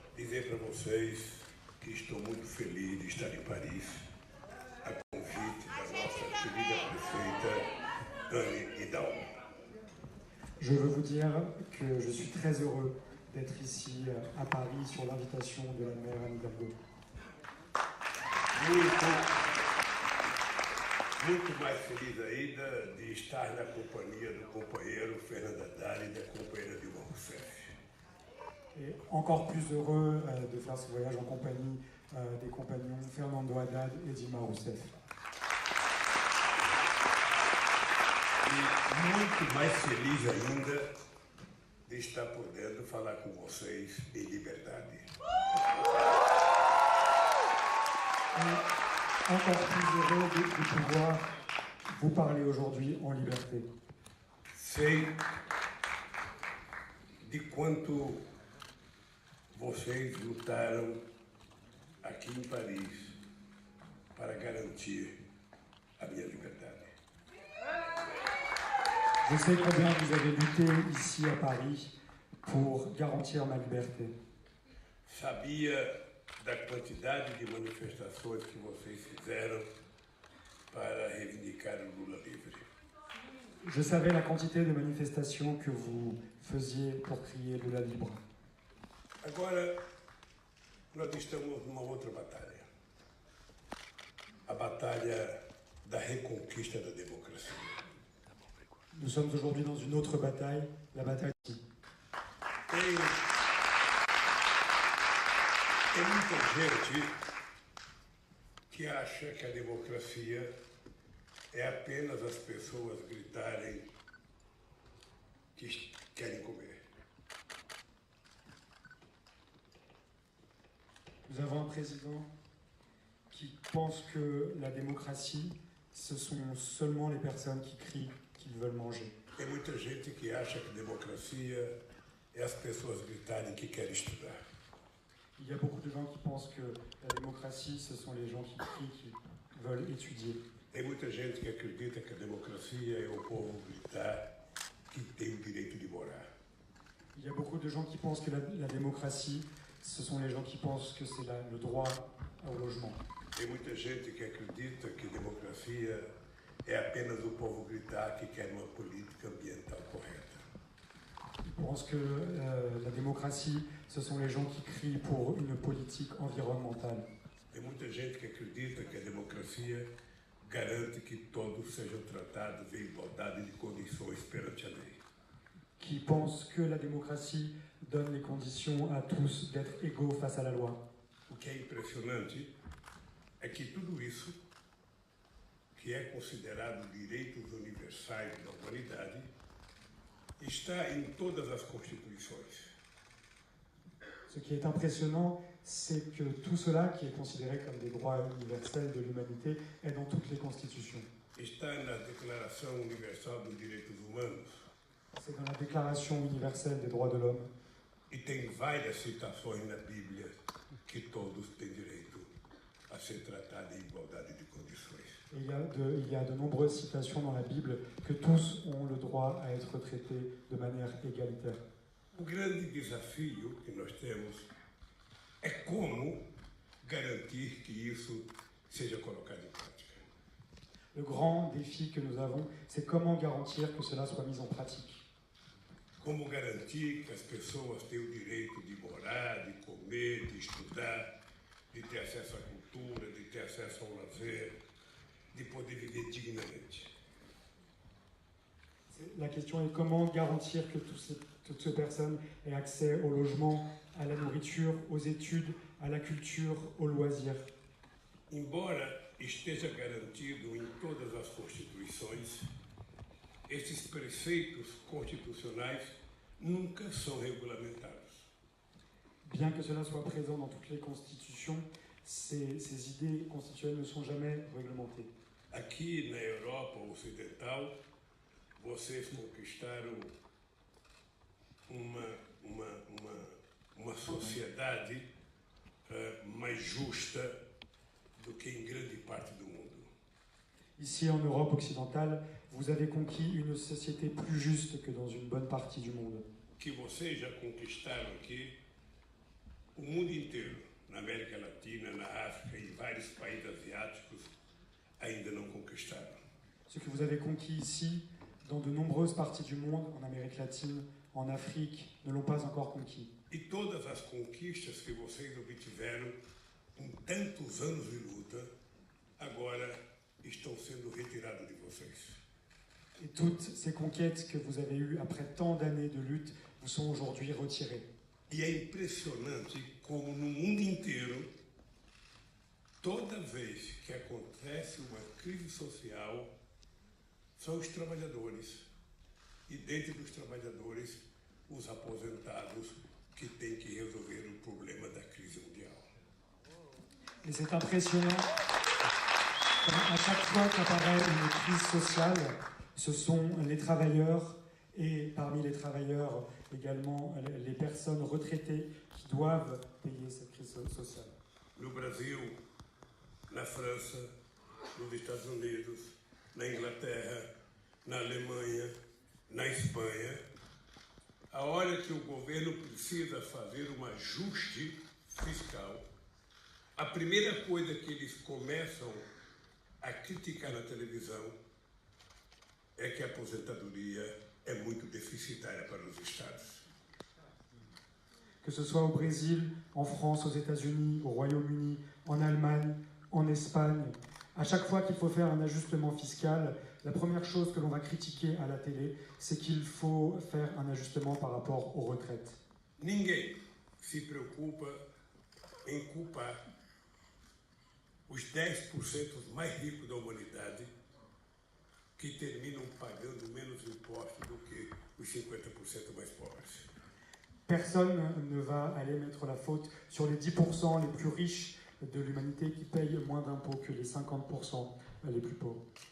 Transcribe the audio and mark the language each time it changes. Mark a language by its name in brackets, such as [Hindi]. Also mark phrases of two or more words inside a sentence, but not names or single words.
[Portuguese] dizer para vocês que estou muito feliz de estar em Paris, a convite da nossa querida prefeita Anne Hidalgo. [French] Je veux vous dire que je suis très heureux d'être ici à Paris sur l'invitation de la maire Anne Hidalgo. [Portuguese] Muito mais feliz ainda de estar na companhia do companheiro Fernando Haddad e da companheira Dilma Rousseff. [French] Et encore plus heureux de faire ce voyage en compagnie des compagnons Fernando Haddad et Dilma Rousseff. [Portuguese] E muito mais feliz ainda de estar podendo falar com vocês em liberdade. [French] Et encore plus heureux de pouvoir vous parler aujourd'hui en liberté. [Portuguese] Sei de quanto vocês lutaram aqui em Paris para garantir a minha liberdade. [French] Je sais combien vous avez lutté ici à Paris pour garantir ma liberté. [Portuguese] Sabia da quantidade de manifestações que vocês fizeram para reivindicar o Lula livre. [French] Je savais la quantité de manifestations que vous faisiez pour crier Lula libre. [Portuguese] Agora, nós estamos numa outra batalha. A batalha da reconquista da democracia. [French] Nous sommes aujourd'hui dans une autre bataille, la bataille. [Portuguese] Tem muita gente que acha que a democracia é apenas as pessoas gritarem que querem comer. [French] Nous avons un président qui pense que la démocratie, ce sont seulement les personnes qui crient qu'ils veulent manger. [Portuguese] Tem muita gente que acha que democracia é as pessoas gritarem que querem estudar. [French] Il y a beaucoup de gens qui pensent que la démocratie, ce sont les gens qui crient qu'ils veulent étudier. [Portuguese] Tem muita gente que acredita que a democracia é o povo gritar que tem o direito de morar. [French] Il y a beaucoup de gens qui pensent que la démocratie, ce sont les gens qui pensent que c'est le droit au logement. [Portuguese] Tem muita gente que acredita que democracia é apenas o povo gritar que quer uma política ambiental correta. [French] Ils pensent que la démocratie, ce sont les gens qui crient pour une politique environnementale. [Portuguese] Tem muita gente que acredita que a democracia garante que todos sejam tratados em igualdade de condições perante a lei. [French] Qui pensent que la démocratie donne les conditions à tous d'être égaux face à la loi. [Portuguese] O que é impressionante é que tudo isso, que é considerado direitos universais da humanidade, está em todas as constituições. [French] Ce qui est impressionnant, c'est que tout cela, qui est considéré comme des droits universels de l'humanité, est dans toutes les constitutions. [Portuguese] Está na Declaração Universal dos Direitos Humanos. [French] C'est dans la Déclaration universelle des droits de l'homme. [Portuguese] E tem várias citações na Bíblia que todos têm direito a ser tratados em igualdade de condições. [French] Et il y a de nombreuses citations dans la Bible que tous ont le droit à être traités de manière égalitaire. [Portuguese] O grande desafio que nós temos é como garantir que isso seja colocado em prática. [French] Le grand défi que nous avons, c'est comment garantir que cela soit mis en pratique. [Portuguese] Como garantir que as pessoas têm o direito de morar, de comer, de estudar, de ter acesso à cultura, de ter acesso ao lazer, de poder viver dignamente. [French] La question est comment garantir que toutes ces personnes aient accès au logement, à la nourriture, aux études, à la culture, aux loisirs. [Portuguese] Embora esteja garantido em todas as constituições, esses preceitos constitucionais nunca são regulamentados. [French] Bien que cela soit présent dans toutes les constitutions, ces idées constitutionnelles ne sont jamais réglementées. [Portuguese] Aqui na Europa Ocidental, vocês conquistaram uma sociedade mais justa do que em grande parte do mundo. [French] Ici en Europe occidentale, vous avez conquis une société plus juste que dans une bonne partie du monde. [Portuguese] Que vocês já conquistaram aqui um mundo inteiro, na América Latina, na África e em vários países asiáticos, ainda não conquistaram. [French] Ce que vous avez conquis ici, dans de nombreuses parties du monde, en Amérique latine, en Afrique, ne l'ont pas encore conquis. [Portuguese] E todas as conquistas que vocês obtiveram com tantos anos de luta, agora estão sendo retiradas de vocês. [French] Et toutes ces conquêtes que vous avez eues après tant d'années de lutte vous sont aujourd'hui retirées. [Portuguese] E é impressionante como no mundo inteiro, toda vez que acontece uma crise social, são os trabalhadores. E dentro dos trabalhadores, os aposentados que têm que resolver o problema da crise mundial. [French] Et c'est impressionnant. À chaque fois qu'apparaît une crise sociale, ce sont les travailleurs et parmi les travailleurs également les personnes retraitées qui doivent payer cette crise sociale. [Portuguese] No Brasil, na França, nos Estados Unidos, na Inglaterra, na Alemanha, na Espanha, a hora que o governo precisa fazer um ajuste fiscal, a primeira coisa que eles começam a criticar na televisão é que a aposentadoria é muito deficitária para os estados. [French] Que ce soit au Brésil, en France, aux États-Unis, au Royaume-Uni, en Allemagne, en Espagne, à chaque fois qu'il faut faire un ajustement fiscal, la première chose que l'on va critiquer à la télé, c'est qu'il faut faire un ajustement par rapport aux retraites. [Portuguese] Ninguém se preocupa em culpar os 10% mais ricos da humanidade que terminam pagando menos impostos do que os 50% mais pobres. [French] Personne ne va aller mettre la faute sur les 10% les plus riches de l'humanité qui payent moins d'impôts que les 50% les plus pauvres.